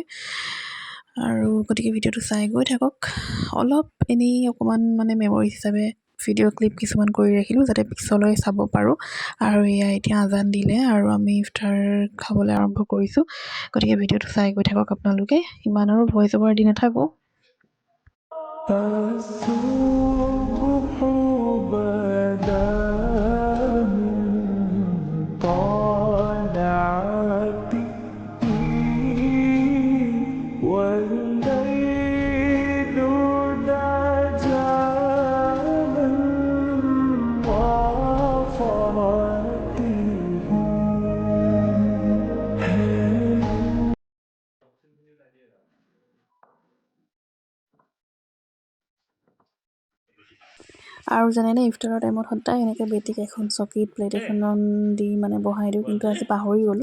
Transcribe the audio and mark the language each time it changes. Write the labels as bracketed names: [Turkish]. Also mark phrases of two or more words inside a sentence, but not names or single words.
[Assamese] আৰু গতিকে ভিডিঅ'টো চাই গৈ থাকক। অলপ এনেই অকণমান মানে মেমৰিজ হিচাপে [English] video clip [Assamese] কিছুমান কৰি ৰাখিলোঁ যাতে পিছলৈ চাব পাৰোঁ। আৰু এয়া এতিয়া আজান দিলে আৰু আমি ইফতাৰ খাবলৈ আৰম্ভ কৰিছোঁ। গতিকে ভিডিঅ'টো চাই গৈ থাকক আপোনালোকে। ইমান আৰু [English] voice over [Assamese] দি নাথাকোঁ। [Arabic] الصبح بدا من طلعته والليل نجا من غفرته. [Assamese] আৰু জানেনে, ইফতাৰৰ টাইমত সদায় এনেকৈ বেটিক এখন চকীত প্লেট এখনত দি মানে বহাই দিওঁ, কিন্তু আজি পাহৰি গ'লোঁ।